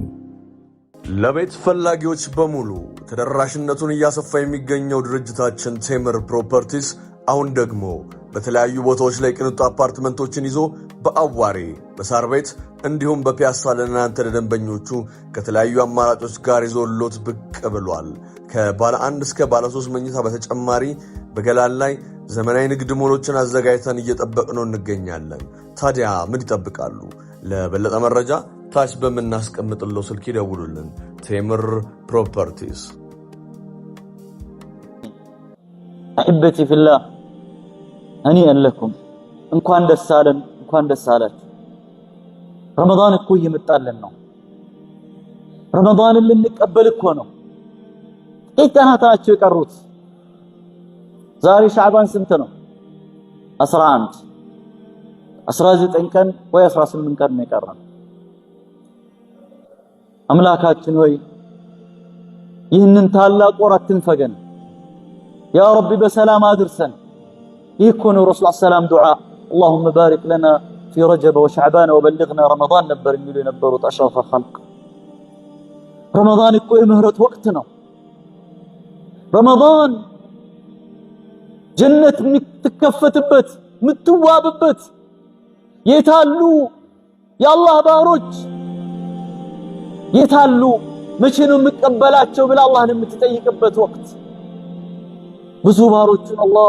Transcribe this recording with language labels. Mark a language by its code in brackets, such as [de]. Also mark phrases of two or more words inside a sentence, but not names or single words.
[am] ለቤት ፈላጊዎች በሙሉ ተደራሽነቱን እያሰፋ የሚገኘው ድርጅታችን ቴምር ፕሮፐርቲስ አሁን ደግሞ በተለያዩ ቦታዎች ላይ ቅንጡ አፓርትመንቶችን ይዞ በአዋሬ በሳር ቤት እንዲሁም በፒያሳ ለእናንተ ለደንበኞቹ ከተለያዩ አማራጮች ጋር ይዞሎት ብቅ ብሏል። ከባለ 1 እስከ ባለ 3 መኝታ በተጨማሪ በገላን ላይ ዘመናዊ ንግድ ሞሎችን አዘጋጅተን እየጠበቅነው እንገኛለን። ታዲያ ምን ይጠብቃሉ? ለበለጠ መረጃ ታች በምናስቀምጥለው ስልክ ይደውሉልን። ቴምር ፕሮፐርቲስ። [ar] أحبتي في الله هنيئا لكم [am] እንኳን ደስ አለን እንኳን ደስ አላችሁ። ረመዳን እኮ እየመጣልን ነው። ረመዳንን ልንቀበል እኮ ነው። ቀናት ናቸው የቀሩት። ዛሬ ሻዕባን ስንት ነው? 11 19 ቀን ወይ 18 ቀን ነው የቀረን። አምላካችን ሆይ ይህንን ታላቅ ወር አትንፈገን [ar] يا ربي፣ [am] በሰላም አድርሰን። ይህ እኮ ነው ረሱል ሰላም ዱዓ [ar] اللهم بارك لنا في رجب وشعبان وبلغنا رمضان [am] ነበር የሚሉ የነበሩት [ar] أشرف الخلق። [am] ረመዳን እኮ የምህረት ወቅት ነው። ረመዳን ጀነት የምትከፈትበት የምትዋብበት፣ የታሉ የአላህ ባሮች የታሉ መቼ ነው የምቀበላቸው ብላ አላህን የምትጠይቅበት ወቅት። ብዙ ባሮችን አላህ